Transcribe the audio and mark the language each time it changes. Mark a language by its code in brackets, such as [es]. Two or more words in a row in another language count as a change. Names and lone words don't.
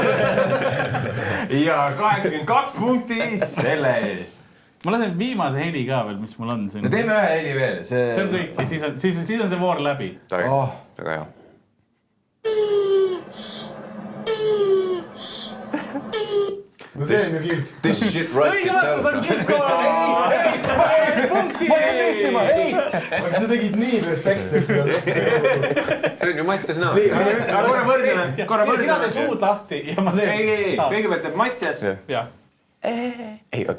[et] Ja 82 punkti selle ees. Ma lasen viimase heli ka veel, mis mul on siin. No teeme ühe heli veel. See on kõik ja siis on see voor läbi. Väga hea. No see on ju kilp. [en] This shit writes [et] Õige vastus on kilpkoor! Punkti! Aga sa tegid nii perfektseks. See on ju Mattias näo. Korra võrdleme. Sina teed suud lahti ja ma teen... Ei. Kõigepealt teeb Mattias. Ei, oota.